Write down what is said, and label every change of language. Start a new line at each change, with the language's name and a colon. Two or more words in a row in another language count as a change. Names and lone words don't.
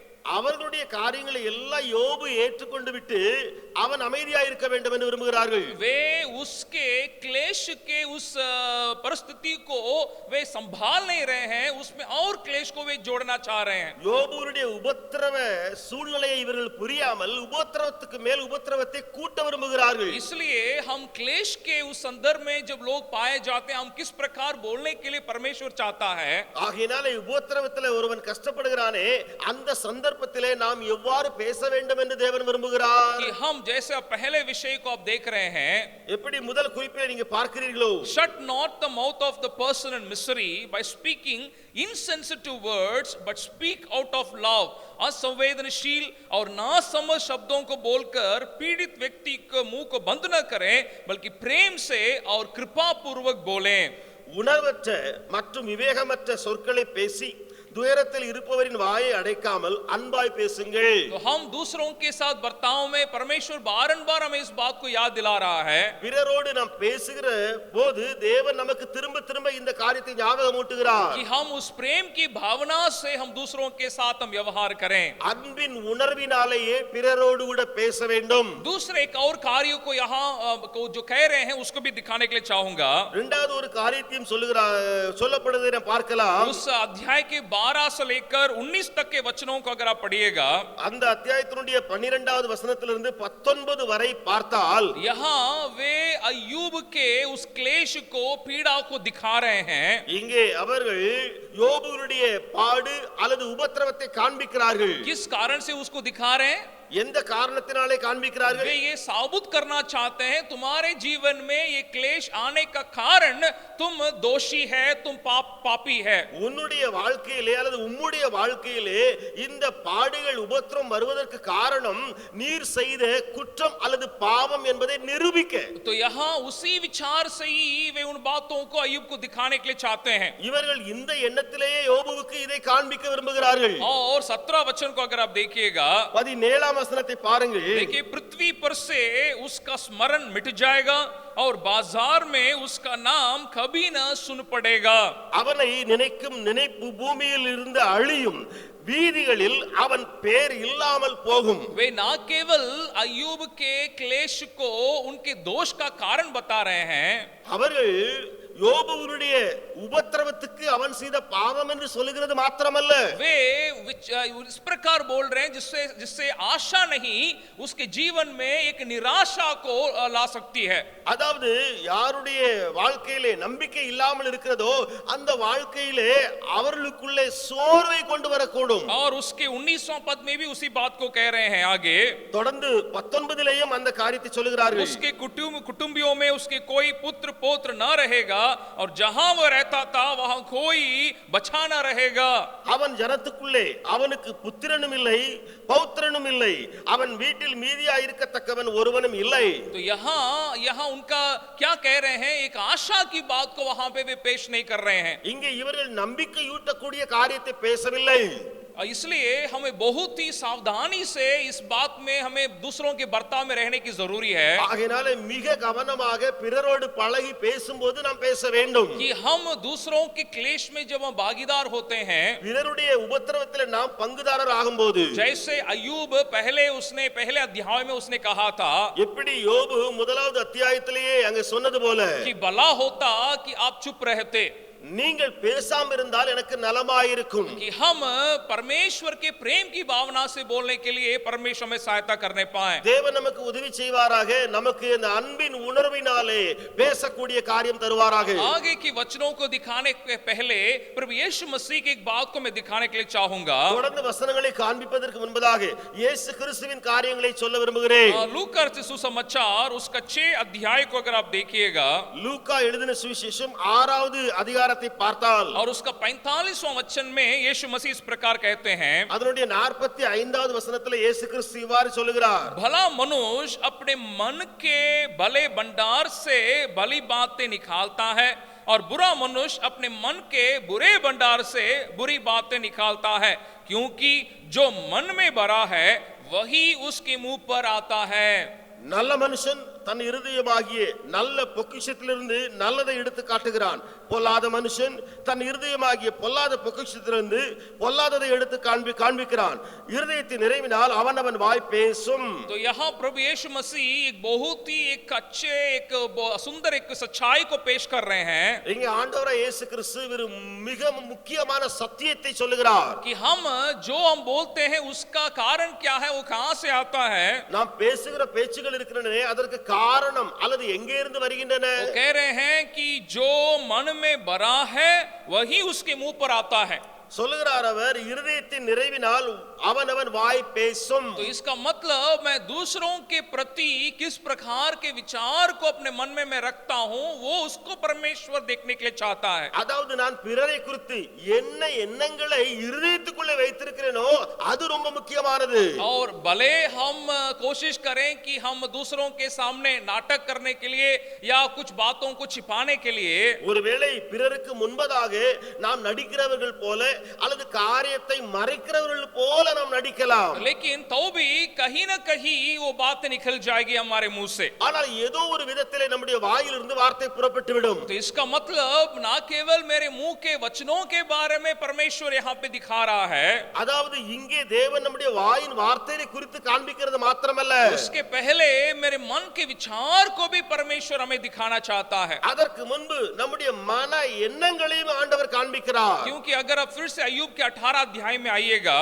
Tamil: அவர்களுடைய காரியங்களை எல்லாம் யோபு ஏற்றுக்கொண்டு விட்டு அவன் அமைதியா இருக்க வேண்டும் என்று விரும்புகிறார்கள்.
Hindi: वे उसके क्लेश के उस परिस्थिति को वे संभाल नहीं रहे हैं, उसमें और क्लेश को वे जोड़ना चाह रहे हैं.
Tamil: யோபுவுடைய உபத்திரவ சூழ்நிலையை இவர்கள் புரியாமல் உபத்திரவத்துக்கு மேல் உபத்திரவத்தை கூட்ட விரும்புகிறார்கள்.
Hindi: इसलिए हम क्लेश के उस संदर्भ में जब लोग पाए जाते हैं, हम किस प्रकार बोलने के लिए परमेश्वर चाहता है.
Tamil: ஆகையினாலே உபத்திரவத்திலே ஒருவன் கஷ்டப்படுகிறானே, அந்த சந்தர்ப்பத்திலே நாம் எவ்வாறு பேச வேண்டும் என்று தேவன் விரும்புகிறார்.
Hindi: कि हम जैसे पहले विषय को आप देख रहे हैं,
Tamil: எப்படி முதல் குறிப்பிலே நீங்க பார்க்கிறீர்களோ,
English: shut not the mouth of the person in misery by speaking insensitive words, but speak out of love.
Hindi: असंवेदनशील और नासमझ शब्दों को बोलकर पीड़ित व्यक्ति के मुंह को बंद न करें, बल्कि प्रेम से और कृपा पूर्वक बोलें.
Tamil: உணர்வற்ற மற்றும் விவேகமற்ற சொற்களை பேசி துயரத்தில் இருப்பவரின் வாயை அடைக்காமல் அன்பாய் பேசுங்கள்.
Hindi: तो हम दूसरों के साथ बर्ताव में परमेश्वर बारंबार हमें इस बात को याद दिला रहा है.
Tamil: பிறரோடு நாம் பேசுகிற போது தேவன் நமக்கு திரும்ப திரும்ப இந்த காரியத்தை ஞாபகமூட்டுகிறார்.
Hindi: कि हम उस प्रेम की भावना से हम दूसरों के साथ हम व्यवहार करें.
Tamil: அன்பின் உணர்வினாலேயே பிறரோடு கூட பேச வேண்டும்.
Hindi: दूसरे एक और कार्य को यहाँ जो कह रहे हैं उसको भी दिखाने के लिए चाहूंगा.
Tamil: இரண்டாவது ஒரு காரியத்தையும் சொல்லப்படுவதை நாம் பார்க்கலாம்.
Hindi: उस अध्याय के 12 से लेकर 19 तक के वचनों को अगर आप पढ़िएगा,
Tamil: அந்த அத்தியாயத்தினுடைய 12வது வசனத்திலிருந்து 19 வரை பார்த்தால்,
Hindi: यहाँ वे अय्यूब के उस क्लेश को, पीड़ा को दिखा रहे हैं.
Tamil: இங்கே அவர்கள் யோபுவுடைய பாடு அல்லது உபத்திரவத்தை காண்பிக்கிறார்கள்.
Hindi: किस कारण से उसको दिखा रहे हैं?
Tamil: எந்த காரணத்தினாலே காண்பிக்கிறார்கள்?
Hindi: वे ये साबित करना चाहते हैं तुम्हारे जीवन में ये क्लेश आने का कारण तुम दोषी है, तुम पापी है.
Tamil: உன்னுடைய வாழ்க்கையிலே அல்லது உம்முடைய வாழ்க்கையிலே இந்த பாடுகள் உபத்திரம் வருவதற்கு காரணம் நீர் செய்த குற்றம் அல்லது பாவம் என்பதை நிரூபிக்க.
Hindi: तो यहाँ उसी विचार से ही वे उन बातों को अय्यूब को दिखाने के लिए चाहते हैं.
Tamil: இவர்கள் இந்த எண்ணத்திலேயே யோபுவுக்கு இதை காண்பிக்க விரும்புகிறார்கள்.
Hindi: और 17 वचन को अगर आप देखिएगा,
Tamil: 17 வசனத்தை பாருங்கள்.
Hindi: देखिए, पृथ्वी पर से उसका स्मरण मिट जाएगा और बाजार में उसका नाम कभी न सुन पड़ेगा.
Tamil: அவனை நினைக்கும் நினைப்பு பூமியில் இருந்து அழியும், வீதிகளில் அவன் பேர் இல்லாமல் போகும்.
Hindi: वे ना केवल अय्यूब के क्लेश को उनके दोष का कारण बता रहे हैं,
Tamil: அவர்கள் யோபுவுடைய உபத்திரவத்துக்கு அவன் செய்த பாவம் என்று சொல்லுகிறது மாத்திரமல்ல,
Hindi: वे इस प्रकार बोल रहे हैं जिससे आशा नहीं उसके जीवन में एक निराशा को ला सकती है.
Tamil: அதாவது யாருடைய வாழ்க்கையிலே நம்பிக்கை இல்லாமல் இருக்கிறதோ அந்த வாழ்க்கையிலே அவர்களுக்குள்ளே சோர்வை கொண்டு வரக்கூடும்.
Hindi: और उसके 19वां पद में भी उसी बात को कह रहे हैं. आगे
Tamil: தொடர்ந்து 19லேயும் அந்த காரியத்தை சொல்லுகிறார்கள்.
Hindi: उसके कुटुंबियों में उसके कोई पुत्र पौत्र न रहेगा और जहां वो रहता था वहां कोई बचा न रहेगा.
Tamil: அவன் ஜனத்துக்குள்ளே அவனுக்கு புத்திரனும் இல்லை பௌத்திரனும் இல்லை, அவன் வீட்டில் மீதியா இருக்கத்தக்கவன் ஒருவனும் இல்லை.
Hindi: तो यहाँ उनका क्या कह रहे हैं? एक आशा की बात को वहां पे वे पेश नहीं कर रहे हैं.
Tamil: இங்கே இவர்கள் நம்பிக்கையூட்டக்கூடிய காரியத்தை பேசவில்லை.
Hindi: इसलिए हमें बहुत ही सावधानी से इस बात में हमें दूसरों के बर्ताव में रहने की जरूरी है.
Tamil: ஆகையாலே மிக கவனமாக பிறரோடு பழகி பேசும்போது நாம் பேச வேண்டும்.
Hindi: कि हम दूसरों के क्लेश में जब हम भागीदार होते हैं,
Tamil: பிறருடைய உபத்திரவத்தில் நாம் பங்குதாரர் ஆகும்போது,
Hindi: जैसे अय्यूब पहले अध्याय में उसने कहा था
Tamil: எப்படி யோபு முதலாவது அத்தியாயத்திலேயே அங்கே சொன்னது போல,
Hindi: कि भला होता कि आप चुप रहते,
Tamil: நீங்கள் பேசாம இருந்தால் எனக்கு நலமாயிருக்கும்.
Hindi: कि हम परमेश्वर के प्रेम की भावना से बोलने के लिए परमेश्वर में सहायता करने पाए.
Tamil: தேவன் நமக்கு உதவி செய்வாராக, நமக்கு இந்த அன்பின் உணர்வினாலே பேசக்கூடிய காரியம் தருவாராக.
Hindi: आगे की वचनों को दिखाने के पहले प्रभु यीशु मसीह की एक बात को मैं दिखाने के लिए चाहूंगा.
Tamil: தொடர்ந்து வசனங்களை காண்பிப்பதற்கு முன்பதாக இயேசு கிறிஸ்துவின் காரியங்களை சொல்ல விரும்புகிறேன்.
Hindi: लूका सुसमाचार उसका 6 अध्याय को अगर आप देखिएगा,
Tamil: லூக்கா எழுதின சுவிசேஷம் 6வது அதிகாரத்தை பார்த்தால்,
Hindi: और उसका 45वां वचन में यीशु मसीह इस प्रकार कहते हैं,
Tamil: அதனுடைய 45வது வசனத்தில் இயேசு கிறிஸ்து இவ்வாறு சொல்லுகிறார்.
Hindi: भला मनुष्य अपने मन के भले भंडार से भली बातें निकालता है और बुरा मनुष्य अपने मन के बुरे भंडार से बुरी बातें निकालता है, क्योंकि जो मन में भरा है वही उसके मुंह पर आता है.
Tamil: நல்ல மனுஷன் தன் இருதயமாகிய நல்ல பொக்கிஷத்திலிருந்து நல்லதை எடுத்து காட்டுகிறான். பொல்லாத மனுஷன் தன் இருதயமாகிய பொல்லாத பொக்கிஷத்திலிருந்து பொல்லாததை எடுத்து காண்பிக்கிறான். இருதயத்தின் நிறைவினால் அவனவன் வாய் பேசும்.
Hindi: तो यहाँ प्रभु यीशु मसीह एक बहुत ही एक अच्छे एक सुंदर एक सच्चाई को पेश कर रहे हैं.
Tamil: இங்கே ஆண்டவராகிய இயேசு கிறிஸ்து ஒரு மிக முக்கியமான சத்தியத்தை சொல்லுகிறார்.
Hindi: कि हम बोलते हैं उसका कारण क्या है, वो कहां से आता है.
Tamil: நாம் பேசுகிற பேச்சுகள் இருக்கிறனே அதற்கு காரணம் அல்லது எங்கே இருந்து வருகின்றன.
Hindi: वो कह रहे हैं कि जो मन में भरा है वही उसके मुंह पर आता है.
Tamil: சொல்லுகிறார் அவர், இருதயத்தின் நிறைவினால் அவனவன் வாய் பேசும்.
Hindi: तो इसका मतलब मैं दूसरों के प्रति किस प्रकार के विचार को अपने मन में मैं रखता हूं वो उसको परमेश्वर देखने के लिए चाहता है.
Tamil: அதாவது நான் பிறரை குறித்து என்ன எண்ணங்களை இருதயத்துக்குள்ளே வைத்திருக்கிறேனோ அது ரொம்ப முக்கியமானது.
Hindi: और भले हम कोशिश करें कि हम दूसरों के सामने नाटक करने के लिए या कुछ बातों को छिपाने के लिए,
Tamil: ஒருவேளை பிறருக்கு முன்பதாக நாம் நடிக்கிறவர்கள் போல அல்லது காரியத்தை மறைக்கிறவர்கள் போல நாம் நடிக்கலாம்.
Hindi: लेकिन तो भी कहीं ना कहीं वो बात निकल जाएगी हमारे मुंह से.
Tamil: ஆனால் ஏதோ ஒரு விதத்திலே நம்முடைய வாயிலிருந்து வார்த்தை புறப்பட்டு விடும்.
Hindi: तो इसका मतलब ना केवल मेरे मुंह के वचनों के बारे में परमेश्वर यहाँ पे दिखा रहा है,
Tamil: அதாவது இங்கே தேவன் நம்முடைய வாயின் வார்த்தையை குறித்து காண்பிக்கிறது மாத்திரமல்ல,
Hindi: उसके पहले मेरे मन के विचार को भी परमेश्वर हमें दिखाना चाहता है.
Tamil: அதற்கு முன்பு நம்முடைய மன எண்ணங்களையும் ஆண்டவர் காண்பிக்கிறார்.
Hindi: क्योंकि अगर आप फिर से अय्यूब के 18 अध्याय में आइएगा,